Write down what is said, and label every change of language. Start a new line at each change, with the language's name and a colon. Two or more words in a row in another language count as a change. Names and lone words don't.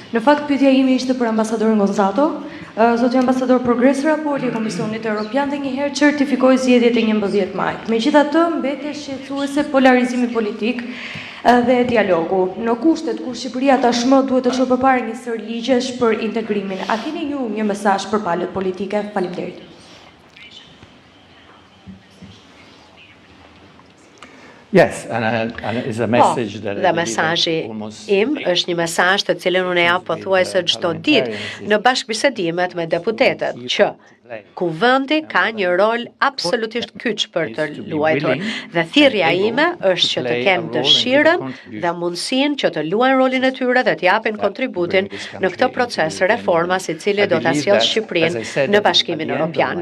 Albanian: Në fakt, pyetja ime ishte për ambasadorin Gonzato. Zoti ambasador, progresi raporti i Komisionit Evropian dhe njëherë certifikoi zgjedhjet e 11 majit. Megjithatë, mbetet shqetësuese polarizimi politik dhe dialogu. Në kushtet kur Shqipëria tashmë duhet të çojë përpara një sër ligjesh për integrimin. A keni ju një mesazh për palët politike? Faleminderit.
English: Yes, and it's a message that
Albanian: dhe mesazhi im është një mesazh të cilën unë jap pothuajse çdo ditë në bashkëbisedimet me deputetët që Kuvendi ka një rol absolutisht kyç për të luajtur dhe thirrja ime është që të kenë dëshirën dhe mundësinë që të luajnë rolin e tyre dhe të japin kontributin në këtë proces reformas i cili do ta sjellë Shqipërinë në Bashkimin Evropian.